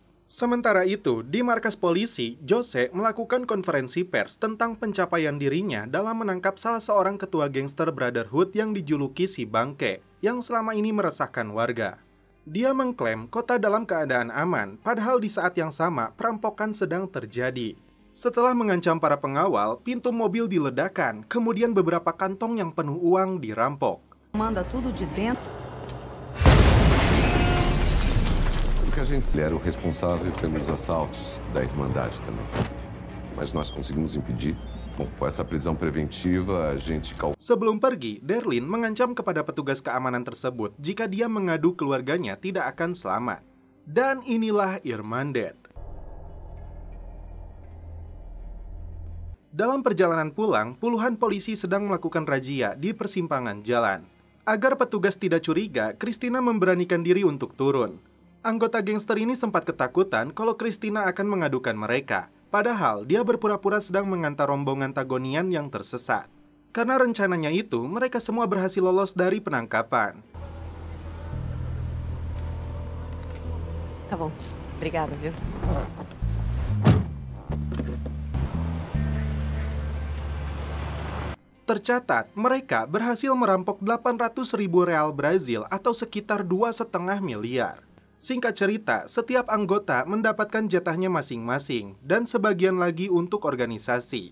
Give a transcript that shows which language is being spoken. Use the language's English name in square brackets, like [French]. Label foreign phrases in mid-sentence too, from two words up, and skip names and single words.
[Indonesian] Sementara itu, di markas polisi, Jose melakukan konferensi pers tentang pencapaian dirinya dalam menangkap salah seorang ketua gangster Brotherhood yang dijuluki si bangke, yang selama ini meresahkan warga. Dia mengklaim kota dalam keadaan aman, padahal di saat yang sama perampokan sedang terjadi. Setelah mengancam para pengawal, pintu mobil diledakkan, kemudian beberapa kantong yang penuh uang dirampok. [Portuguese] Manda tudo de dentro. A gente era o responsável pelos assaltos da Irmandade também. Mas nós conseguimos impedir. Bom, com essa prisão preventiva, a gente... [Indonesian] Sebelum pergi, Darlene mengancam kepada petugas keamanan tersebut jika dia mengadu keluarganya tidak akan selamat. Dan inilah Irmandad. Dalam perjalanan pulang, puluhan polisi sedang melakukan razia di persimpangan jalan. Agar petugas tidak curiga, Christina memberanikan diri untuk turun. Anggota gangster ini sempat ketakutan kalau Christina akan mengadukan mereka. Padahal dia berpura-pura sedang mengantar rombongan Tagonian yang tersesat. Karena rencananya itu, mereka semua berhasil lolos dari penangkapan. [Portuguese] Tá bom. Obrigada, viu? [Indonesian] Tercatat, mereka berhasil merampok 800.000 real Brazil atau sekitar 2,5 miliar. Singkat cerita, setiap anggota mendapatkan jatahnya masing-masing dan sebagian lagi untuk organisasi.